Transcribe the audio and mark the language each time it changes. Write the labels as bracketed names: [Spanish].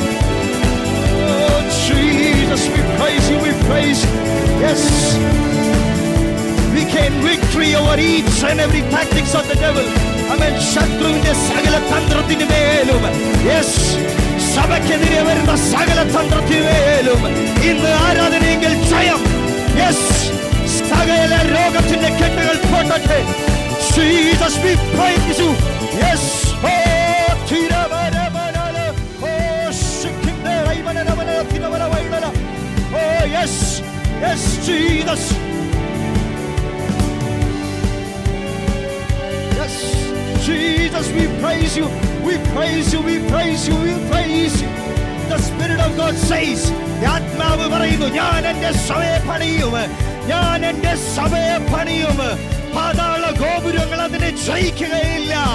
[English] Oh Jesus, we praise you, we praise you. Yes, we gain victory over each and every tactics of the devil. Amen. [Malayalam] ശത്രുവിന്റെ സകല തന്ത്രത്തിന് മേലും, yes, സഭയ്ക്കെതിരെ വരുന്ന സകല തന്ത്രത്തിന് മേലും ഇന്ന് ആരാധനയെങ്കിൽ ജയം. യെസ്, സകല രോഗത്തിന്റെ കെട്ടുകൾ പൊട്ടട്ടെ. [English] Jesus, we praise you. Yes. Oh, തിരവരവനല. Oh, ശിഖിന്ദര ഇവനല തിരവര വൈഡല. Oh, yes. Yes, Jesus. Yes, Jesus, we praise you. We praise you, we praise you, we praise you. The Spirit of God says, [Malayalam] ആത്മാവ് പറയുന്നു, ഞാൻ എന്റെ സഭയെ പണിയും, ഞാൻ എന്റെ സഭയെ പണിയും, പാതാള ഗോപുരങ്ങൾ അതിനെ ജയിക്കുകയില്ല.